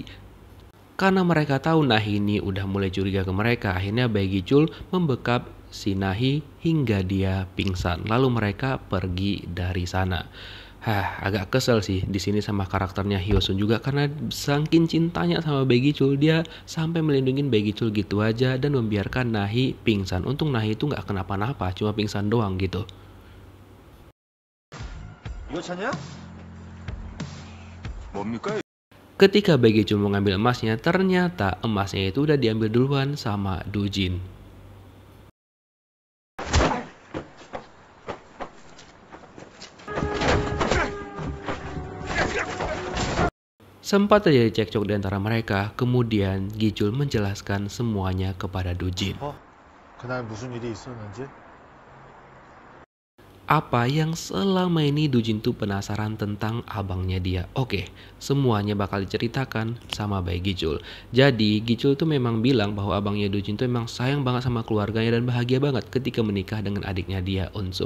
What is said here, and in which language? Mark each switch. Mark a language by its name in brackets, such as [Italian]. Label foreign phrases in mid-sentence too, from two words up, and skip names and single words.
[Indonesian] Karena mereka tahu Nahi ini udah mulai curiga ke mereka, akhirnya Bae Gi-chul membekap si Nahi hingga dia pingsan. Lalu mereka pergi dari sana. Agak kesel sih di sini sama karakternya Hyo-sun juga karena saking cintanya sama Bae Gi-chul, dia sampai melindungi Bae Gi-chul gitu aja dan membiarkan Nahi pingsan. Untung Nahi itu nggak kenapa-napa, cuma pingsan doang gitu. [Korean] 이거 찾냐? 뭡니까? [Indonesian] Ketika Bae Gi-chul mau ngambil emasnya, ternyata emasnya itu udah diambil duluan sama Dujin. Sempat terjadi cekcok di antara mereka, kemudian Gi-chul menjelaskan semuanya kepada Dujin. [Korean] 그날 무슨 일이 있었는지? [Indonesian] Apa yang selama ini Dujin tuh penasaran tentang abangnya dia. Oke, semuanya bakal diceritakan sama Bae Gi-chul. Jadi Gi-chul tuh memang bilang bahwa abangnya Dujin tuh memang sayang banget sama keluarganya dan bahagia banget ketika menikah dengan adiknya dia, Eun-suk.